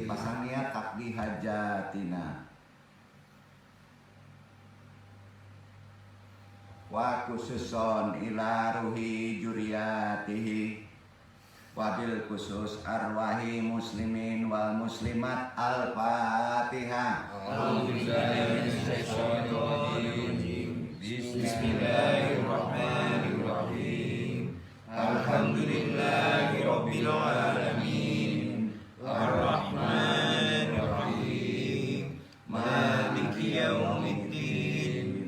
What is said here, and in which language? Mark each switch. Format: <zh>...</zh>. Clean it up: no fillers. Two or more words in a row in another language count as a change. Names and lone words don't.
<id>Pasang niat</id> <ar>تقضى حاجتنا وخصوصا إلى روح ذريته وبالخصوص أرواح المسلمين والمسلمات. الفاتحة. بسم الله الرحمن الرحيم. الحمد لله رب العالمين. الرحمن الرحيم. مالك يوم الدين.</ar>